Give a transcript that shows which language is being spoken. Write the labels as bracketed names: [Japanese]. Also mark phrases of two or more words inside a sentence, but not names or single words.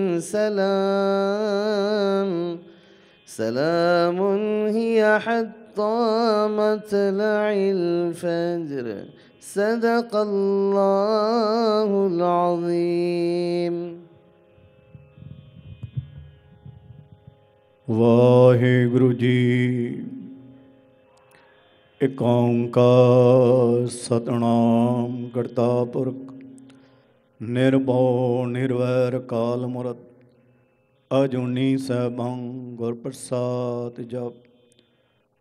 [Arabic] سلام هي حتى مطلع الفجر. صدق الله العظيم. [Punjabi] ਵਾਹਿਗੁਰੂ ਜੀ। ਏਕ ਓਂਕਾਰ ਸਤਿਨਾਮ ਕਰਤਾ ਪੁਰਖ ਨਿਰਭਉ ਨਿਰਵੈਰ ਕਾਲ ਮੂਰਤ ਅਜੂਨੀ ਸੈਭੰ ਗੁਰ ਪ੍ਰਸਾਦ ਜਪ।